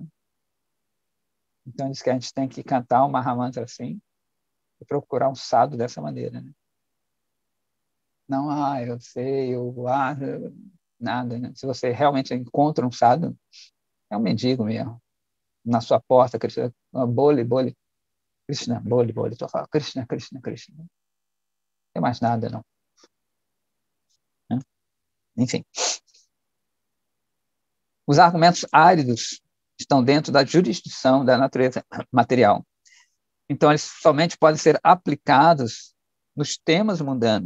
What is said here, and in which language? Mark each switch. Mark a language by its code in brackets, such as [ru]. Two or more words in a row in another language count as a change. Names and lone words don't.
[pt] Então, diz que a gente tem que cantar um Mahamantra assim e procurar um sadhu dessa maneira, né? Não, eu sei, nada, né? Se você realmente encontra um sadhu, é um mendigo mesmo. Na sua porta, Krishna, bole, Krishna, bole, tu fala, Krishna, Krishna, Krishna. Não tem mais nada, não. Né? Enfim. Os argumentos áridos estão dentro da jurisdição da natureza material. Então, eles somente podem ser aplicados nos temas mundanos.